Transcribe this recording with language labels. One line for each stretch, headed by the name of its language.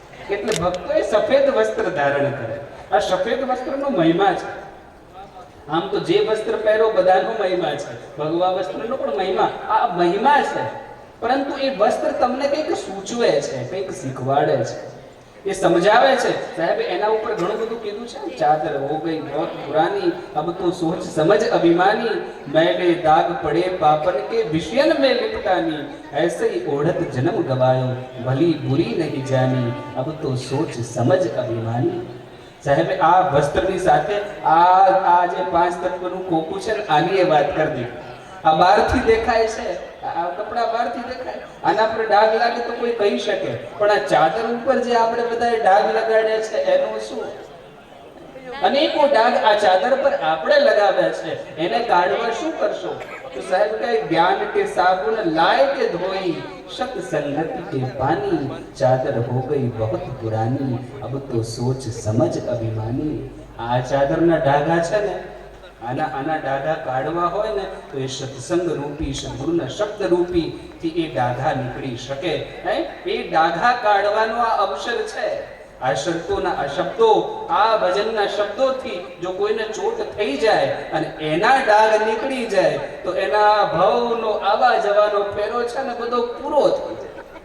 Gujarati: એટલે ભક્તોએ સફેદ વસ્ત્ર ધારણ કરે. આ સફેદ વસ્ત્રનો મહિમા છે. આમ તો જે વસ્ત્ર પહેરો બધાનો મહિમા છે, ભગવા વસ્ત્રનો પણ મહિમા, આ મહિમા છે. પરંતુ એ વસ્ત્ર તમને કંઈક સૂચવે છે, કંઈક શીખવાડે છે, એ સમજાવે છે. સાહેબ એના ઉપર ઘણું બધું કીધું છે.
Hindi: ચાદર હો ગઈ बहुत पुरानी, अब तो सोच समझ अभिमानी, मैले दाग पड़े पापन के विषयन में लिपटानी, ऐसे ही ओढ़त जन्म गवायो, भली बुरी नहीं जानी, अब तो सोच समझ अभिमानी.
Gujarati: સાહેબ આ વસ્ત્રની સાથે આ જે પાંચ તત્વનું કોકું છે ને આની એ વાત કરી દીધી. આ બહારથી દેખાય છે, આ કપડા બહારથી દેખાય, આના પર ડાઘ લાગે તો કોઈ કહી શકે, પણ આ ચાદર ઉપર જે આપણે બધાએ ડાઘ લગાડ્યા છે એનું શું? અનેકો ડાઘ આ ચાદર પર આપણે લગાવ્યા છે, એને કાઢવા શું કરશો? તો સાહેબ કહે
Hindi: જ્ઞાન કે સાબુન લાય કે ધોઈ, सत संगति के पानी, चादर हो गई बहुत पुरानी, अब तो सोच समझ अभिमानी.
Gujarati: આ ચાદરના ડાઘા છે ને, આના ડાઘા કાઢવા હોય ને તો એ સત્સંગ રૂપી, સદગુરુના શબ્દ રૂપી થી એ ડાઘા નીકળી શકે. એ ડાઘા કાઢવાનો આ અવસર છે. આ શરતોના આ શબ્દો, આ ભજનના શબ્દોથી જો કોઈને ચોટ થઈ જાય અને એના ડાઘ નીકળી જાય તો એના ભવનો આવા જવાનો ફેરો છે ને બધો પૂરો થઈ જાય.